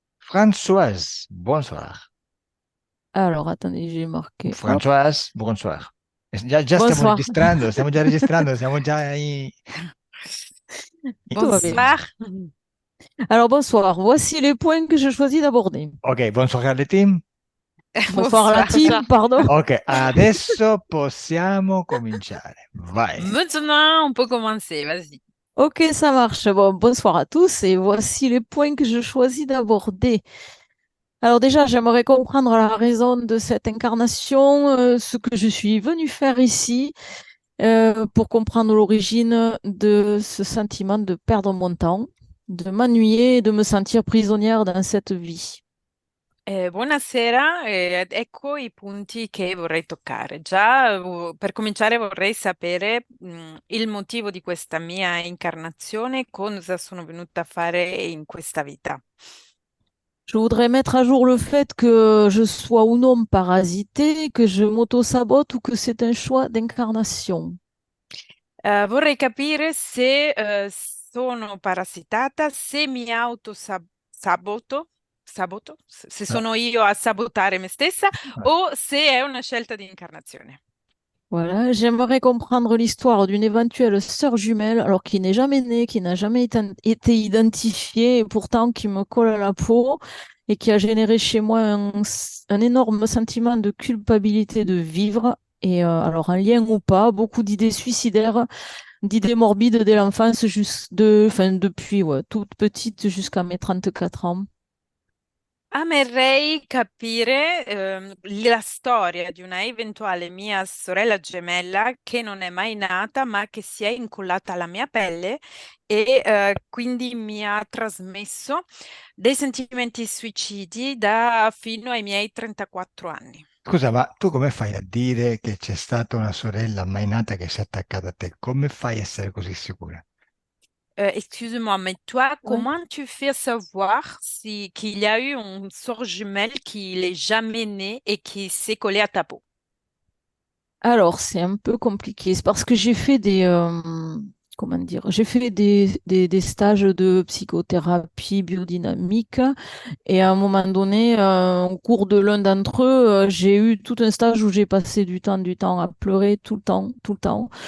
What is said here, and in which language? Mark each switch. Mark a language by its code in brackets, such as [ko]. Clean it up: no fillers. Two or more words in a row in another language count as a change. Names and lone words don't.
[fr] Françoise, bonsoir. Alors, attendez, j'ai marqué. Hop, Françoise, bonsoir. [it] Già [fr] bonsoir. [it] stiamo già registrando, siamo già [fr] Tout va bien. Bonsoir. Alors, bonsoir. Voici les points que je choisis d'aborder. Ok, bonsoir alle team. Bonsoir à la Bonsoir. team, pardon. [it] Ok, adesso possiamo cominciare. Vai. [fr] Maintenant, on peut commencer. Vas-y. Ok, ça marche. Bon, bonsoir à tous et voici les points que je choisis d'aborder. Alors déjà, j'aimerais comprendre la raison de cette incarnation, ce que je suis venue faire ici, pour comprendre l'origine de ce sentiment de perdre mon temps, de m'ennuyer et de me sentir prisonnière dans cette vie. [it] Buonasera, ecco i punti che vorrei toccare. Già, per cominciare vorrei sapere, il motivo di questa mia incarnazione, cosa sono venuta a fare in questa vita. [fr] Je voudrais mettre à jour le fait que je sois ou non parasitée, que je m'auto-sabote ou que c'est un choix d'incarnation. [it] Vorrei capire se, sono parassitata, se mi saboto, se Ah, sono io a sabotare me stessa o se è una scelta di incarnazione. [fr] Voilà, j'aimerais comprendre l'histoire d'une éventuelle sœur jumelle, alors qui n'est jamais née, qui n'a jamais été identifiée, et pourtant qui me colle à la peau et qui a généré chez moi un énorme sentiment de culpabilité de vivre. Et alors, un lien ou pas, beaucoup d'idées suicidaires, d'idées morbides dès l'enfance, enfin, depuis toute petite jusqu'à mes 34 ans. [it] Amerei capire la storia di una eventuale mia sorella gemella che non è mai nata, ma che si è incollata alla mia pelle e quindi mi ha trasmesso dei sentimenti suicidi da fino ai miei 34 anni. Scusa, ma tu come fai a dire che c'è stata una sorella mai nata che si è attaccata a te? Come fai a essere così sicura? [fr] Excuse-moi, mais toi, Ouais. comment tu fais savoir si qu'il y a eu une sœur jumelle qui n'est jamais née et qui s'est collée à ta peau? Alors, c'est un peu compliqué. C'est parce que j'ai fait comment dire, j'ai fait des stages de psychothérapie biodynamique et à un moment donné, au cours de l'un d'entre eux, j'ai eu tout un stage où j'ai passé du temps à pleurer tout le temps, tout le temps.